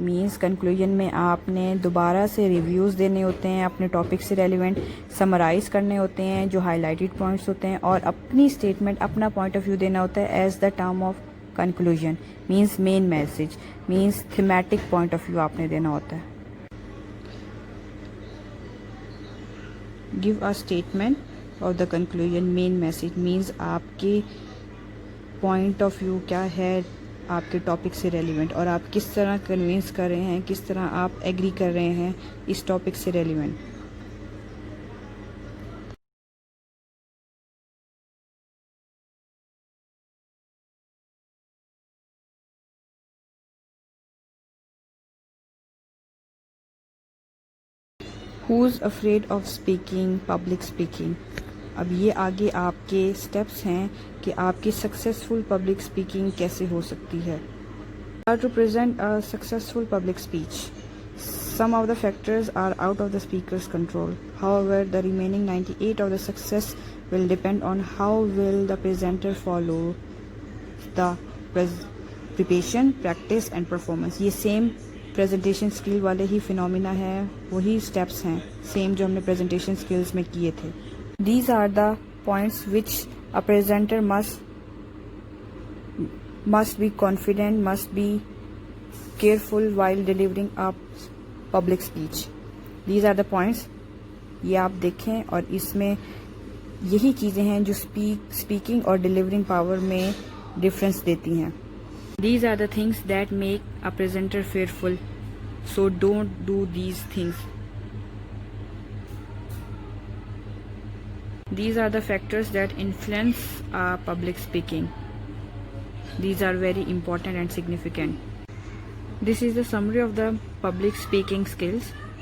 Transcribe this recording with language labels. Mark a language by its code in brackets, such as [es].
[ur] Means conclusion میں آپ نے دوبارہ سے ریویوز دینے ہوتے ہیں, اپنے ٹاپک سے ریلیونٹ سمرائز کرنے ہوتے ہیں جو ہائی لائٹڈ پوائنٹس ہوتے ہیں, اور اپنی اسٹیٹمنٹ, اپنا پوائنٹ آف ویو دینا ہوتا ہے [en] As the term of conclusion. [ur] Means main message, means thematic point of view آپ نے دینا ہوتا ہے. [en] Give a statement of the conclusion main message. [ur] Means آپ کے پوائنٹ آف ویو کیا ہے آپ کے ٹاپک سے ریلیونٹ, اور آپ کس طرح کنوینس کر رہے ہیں, کس طرح آپ ایگری کر رہے ہیں اس ٹاپک سے relevant. [en] Who's afraid of speaking, public speaking. [ur] اب یہ آگے آپ کے سٹیپس ہیں کہ آپ کی سکسیزفل پبلک اسپیکنگ کیسے ہو سکتی ہے. [en] How to present a successful public speech. Some of the factors are out of the speaker's control. However, the remaining 98 of the success will depend on how will the presenter follow the preparation, practice and performance. [ur] یہ same presentation skill والے ہی phenomena ہے, وہی steps ہیں same جو ہم نے presentation skills میں کیے تھے. [en] These are the points which a presenter must be confident, must be careful while delivering a public speech. These are the points. [ur] یہ آپ دیکھیں اور اس میں یہی چیزیں ہیں جو اسپیکنگ اور ڈیلیورنگ پاور میں ڈفرینس دیتی ہیں. [en] These are the things that make a presenter fearful, so don't do these things. These are the factors that influence public speaking. These are very important and significant. This is the summary of the public speaking skills.